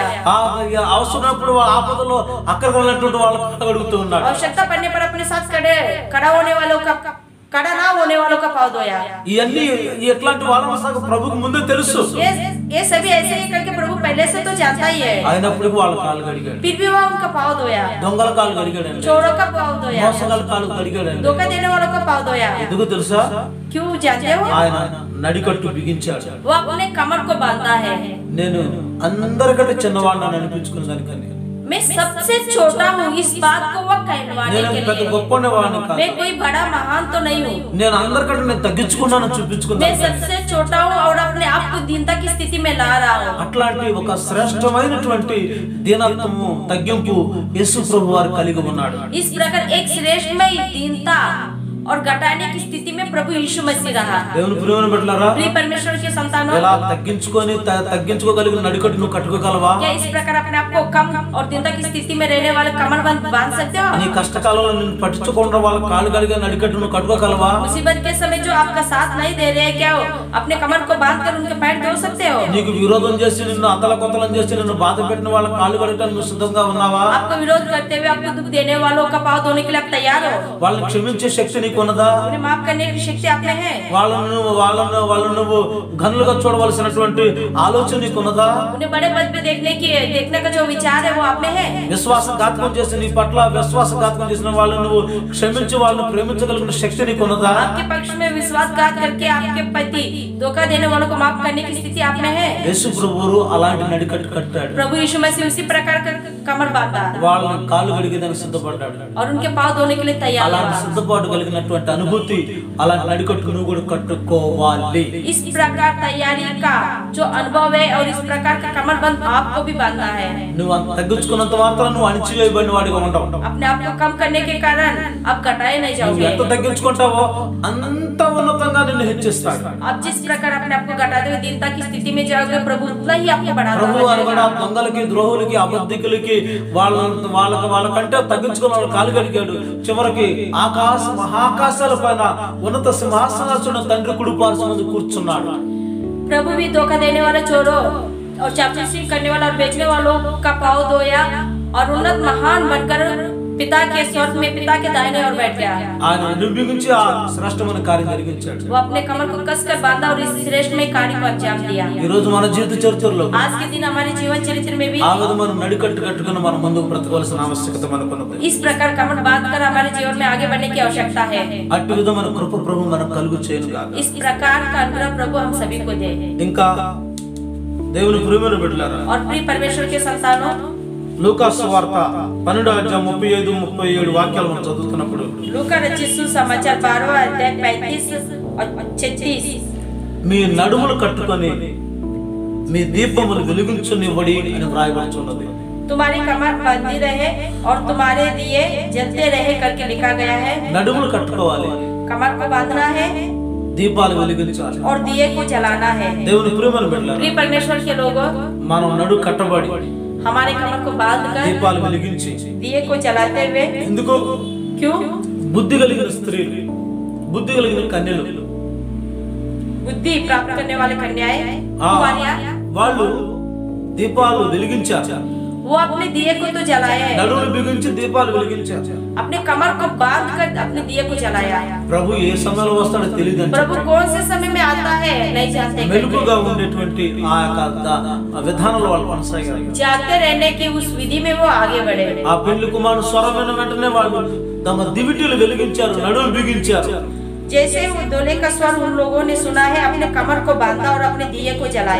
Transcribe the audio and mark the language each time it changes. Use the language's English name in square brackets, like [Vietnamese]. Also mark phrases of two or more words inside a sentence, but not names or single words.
[Telugu] అవసరమైనప్పుడు ఆపదలో అక్కడికి వెళ్ళినటువంటి వాళ్ళ కాళ్ళు కడుగుతూ ఉన్నాడు. [Hindi] आवश्यकता पड़ने पर अपने साथ खड़ा होने वालों का खड़ा ना होने वालों का पाँव धोया। [Telugu] ఇవన్నీ ఎట్లాంటి వాళ్ళ ప్రభుకు ముందే తెలుసు. [Hindi] ये सभी ऐसे ही करके प्रभु पहले से तो जानता ही है। [Telugu] అయినప్పుడు వాళ్ళ కాళ్ళు కడిగాడు. [Hindi] फिर भी वह उनका पाँव धोया। [Telugu] దొంగల కాళ్ళు కడిగాడు. [Hindi] चोरों का पाँव धोया। [Telugu] మోసగాళ్ళ కాళ్ళు కడిగాడు. [Hindi] धोखा देने वालों का पाँव धोया। [Telugu] ఎందుకు తెలుసా? [Hindi] क्यों जानते हो? [Telugu] ఆయన నడికట్టు బిగించాడు. [Hindi] वो अपने कमर को बांधा है। [Telugu] నేను అందరికంటే చిన్నవాడిని అనిపించుకున్న దానికని [Hindi] मैं सबसे छोटा हूँ, इस बात को वो कहलवाने [Telugu] నేను [Hindi] के [Telugu] పెద్ద [Hindi] लिए। [Telugu] గొప్పవాడిని కాదు. [Hindi] मैं कोई बड़ा महान तो नहीं हूँ। [Telugu] నేను అందరికంటే నేను తగ్గించుకున్నాను [Hindi] मैं [Telugu] చూపించుకున్నాను. [Hindi] सबसे छोटा हूँ और अपने आप को दीनता की स्थिति में ला रहा हूँ। [Telugu] అట్లాంటి ఒక శ్రేష్టమైనటువంటి దీనత్వము తగ్గింపు యేసు ప్రభు వారు కలిగి ఉన్నాడు. [Hindi] इस प्रकार एक श्रेष्ठमय दीनता और घटाने की स्थिति में प्रभु यीशु मसीह रहा। [Telugu] దేవుని ప్రియమైన బిడ్డలారా, [Hindi] प्रिय परमेश्वर के संतानों, [Telugu] ఎలా తగ్గించుకోగలిగిన నడికట్టు నువ్వు కట్టుకోగలవా? [Hindi] क्या इस प्रकार अपने आप को कम और दीनता की स्थिति में रहने वाले कमर बांध सकते हो? [Telugu] నీ కష్టకాలంలో నిన్ను పట్టించుకోకుండా వాళ్ళ కాళ్ళు కలిగిన నడికట్టు నువ్వు కట్టుకోగలవా? [Hindi] मुसीबत के समय जो आपका साथ नहीं दे रहे हैं, क्या हो अपने कमर को बांध कर उनके पैर धो सकते हो? [Telugu] నీకు విరోధం చేసి నిన్ను అతలకొతలం చేసి నిన్ను బాధ పెట్టిన వాళ్ళ కాళ్ళు కడగడానికి నువ్వు సిద్ధంగా ఉన్నావా? [Hindi] आपको विरोध करते हुए आपको दुख देने वालों का पाँव धोने के लिए आप तैयार हो? [Telugu] వాళ్ళని క్షమించే శక్తి నీకు ఉన్నదా? [Hindi] उन्हें माफ करने की शक्ति आप में है? [Telugu] వాళ్ళను నువ్వు ఘనులుగా చూడవలసినటువంటి ఆలోచన నీకు ఉన్నదా? [Hindi] उन्हें बड़े पद पे देखने का जो विचार है वो आप में है? [Telugu] విశ్వాసఘాతకం చేసి నీ పట్ల విశ్వాసఘాతకం చేసిన వాళ్ళని నువ్వు క్షమించి వాళ్ళని ప్రేమించగలిగిన శక్తి నీకు ఉన్నదా? [Hindi] आपके पक्ष में विश्वासघात करके आपके पति धोखा देने वालों को माफ करने की स्थिति आप में है? [Telugu] యేసు ప్రభువు అలాంటి నడికట్టు కట్టాడు. [Hindi] प्रभु यीशु मसीह उसी प्रकार का कमर बांधा [Telugu] వాళ్ళని కాళ్ళు కడిగేదానికి సిద్ధపడ్డాడు. [Hindi] और उनके पाँव धोने के लिए तैयार [Telugu] అలాంటి [Hindi] हुआ। [Telugu] సిద్ధపాటు కలిగినటువంటి అనుభూతి అలాంటి నడికట్టు నువ్వు కూడా కట్టుకోవాలి. [Hindi] इस प्रकार तैयारी का जो अनुभव है और इस प्रकार का कमरबंद आपको भी बांधना है। [Telugu] నువ్వు అంత తగ్గించుకున్నంత మాత్రం నువ్వు అణిచివేయబడిన వాడిగా ఉంటావు. [Hindi] अपने आप को कम करने के कारण आप घटाए नहीं [Telugu] నువ్వు [Hindi] जाओगे। [Telugu] ఎంత తగ్గించుకుంటావో అంత ఉన్నతంగా నిన్ను హెచ్చిస్తాడు. [Hindi] आप जिस प्रकार अपने आप को घटाते हुए दीनता की स्थिति में जाओगे, प्रभु उतना ही आपको बढ़ाता [Telugu] ప్రభు [Hindi] हुआ [Telugu] అని కూడా [Hindi] जाएगा। [Telugu] దొంగలకి ద్రోహులకి అబద్ధికులకి వాళ్ళకంటే తగ్గించుకున్న వాళ్ళు కాలు కడిగాడు. చివరికి మహాకాశాల పైన ఉన్నత సింహాసనాసున్న తండ్రి కుడి పార్శ్వం మీద కూర్చున్నాడు. [Hindi] प्रभु भी धोखा देने वाले चोरों और चापलूसी करने वाला और बेचने वालों का पाँव धोया और उन्नत महान बनकर पिता के स्वर्ग में पिता के दाहिने ओर बैठ गया। [Telugu] ఆయన నిర్మించి ఆ శ్రేష్టమైన కార్యం జరిగించాడు. [Hindi] वो अपने कमर को कसकर बांधा और इस श्रेष्ठ में कार्य को अंजाम दिया। [Telugu] ఈ రోజు మన జీవిత చరిత్రలో [Hindi] आज के दिन हमारे जीवन चरित्र में भी [Telugu] ఆ విధమైన నడికట్టు కట్టుకుని మనం ముందుకు బ్రతకవలసిన ఆవశ్యకత మనకున్నది. [Hindi] इस प्रकार कमर बांधकर हमारे जीवन में आगे बढ़ने की आवश्यकता है। [Telugu] అట్టి విధమైన కృప ప్రభు మనకు కలుగు చేయను గాక. [Hindi] इस प्रकार का अनुग्रह प्रभु हम सभी को दे। [Telugu] ఇంకా దేవుని ప్రియమైన బిడ్డలారా, [Hindi] और प्रिय परमेश्वर के संतानों, [Telugu] లూకా సువార్త 12:35-37 వాక్యాలు మనం చదువుతున్నప్పుడు [Hindi] लूका रचित सुसमाचार 12वां अध्याय 35 और 36 [Telugu] మీ నడుములు కట్టుకొని మీ దీపములు వెలిగించునివ్వడి అని వ్రాయబడుచున్నది. [Hindi] तुम्हारी कमर बंधी रहे और तुम्हारे दिए जलते रहे करके लिखा गया है। [Telugu] నడుములు కట్టుకోవాలి, [Hindi] कमर को बांधना है [Telugu] దీపాలు వెలిగించాలి. [Hindi] और दिए को जलाना है। [Telugu] దేవుని ప్రియమైన బిడ్డలారా, [Hindi] प्रिय परमेश्वर के लोगों, [Telugu] మనం నడు కట్టబడి [Hindi] हमारे कमर को बांधकर [Telugu] దీపాలు వెలిగించి [Hindi] दिए को जलाते हुए, [Telugu] ఎందుకు [Hindi] क्यों? [Telugu] బుద్ధి కలిగిన స్త్రీలు, బుద్ధి కలిగిన కన్యలు, [Hindi] बुद्धि प्राप्त करने वाले कन्याएं, कुंवारियां, [Telugu] వాళ్ళు దీపాలు వెలిగించారు. [Hindi] वो अपने दिए को तो जलाए, [Telugu] నడుములు బిగించి దీపాలు వెలిగించారు. [Hindi] अपने कमर को बांध कर अपने दिए को जलाया। [Telugu] ప్రభు ఏ సమయంలో వస్తాడో తెలియదు. [Hindi] प्रभु कौन से समय में आता है नहीं जानते। [Telugu] మెలుగుగా ఉండేటువంటి ఆ విధానంలో వాళ్ళు కొనసాగారు. [Hindi] जागते रहने की उस विधि में वो आगे बढ़े। [Telugu] ఆ పెళ్లి కుమారుడు స్వరం విన్న వెంటనే వాళ్ళు తమ దివిటీలు వెలిగించారు, నడుము బిగించారు. [Hindi] जैसे वो दोले का स्वर उन लोगों ने सुना है, अपने कमर को बांधा और अपने दिए को जलाया।